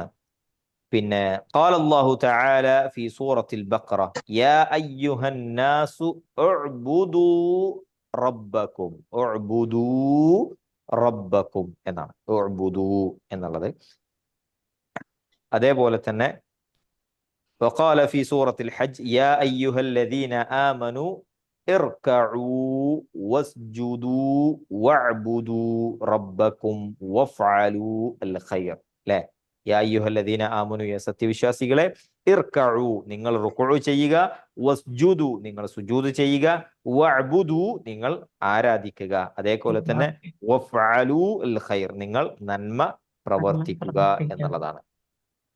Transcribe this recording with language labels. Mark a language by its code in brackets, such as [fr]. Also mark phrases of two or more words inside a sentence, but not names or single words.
[ar] പിന്നെ قال الله تعالى في سورة البقرة يا أيها الناس اعبدوا ربكم. اعبدوا ربكم [ml] എന്നാണ് ഉഅ്ബുദൂ എന്നുള്ളത്. അതേപോലെ തന്നെ [ar] وقال في سورة الحج يا أيها الذين آمنوا اركعوا واسجدوا واعبدوا ربكم وافعلوا الخير. [ml] لا [ar] يا أيها الذين آمنوا, [ml] യ സത്യവിശ്വാസികളെ, ഇർകഉ നിങ്ങൾ റുകുഉ ചെയ്യുക, വസ്ജുദു നിങ്ങൾ സുജൂദ് ചെയ്യുക, വഅ്ബുദു നിങ്ങൾ ആരാധിക്കുക, അതേപോലെ തന്നെ [ar] وافعلوا الخير [ml] നിങ്ങൾ നന്മ പ്രവർത്തിക്കുക എന്നുള്ളതാണ്.